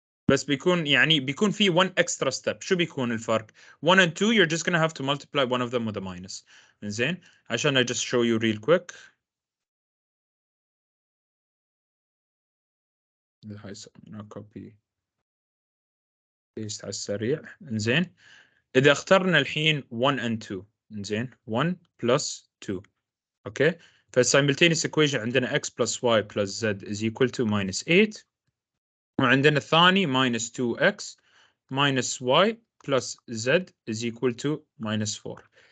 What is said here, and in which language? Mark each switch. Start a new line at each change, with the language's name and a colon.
Arabic: بس بيكون يعني بيكون في
English: one extra step.
Arabic: شو بيكون الفرق؟
English: 1 and 2 you're just gonna have to multiply one of them with a minus.
Arabic: إنزين عشان
English: I just show you real quick.
Arabic: هاي سوينا copy paste على السريع. إنزين إذا اخترنا الحين 1 and 2 إنزين 1
English: plus 2 okay فالsimultaneous equation عندنا x plus y plus z is equal to minus 8 وعندنا الثاني minus 2x minus y plus z is equal to minus 4.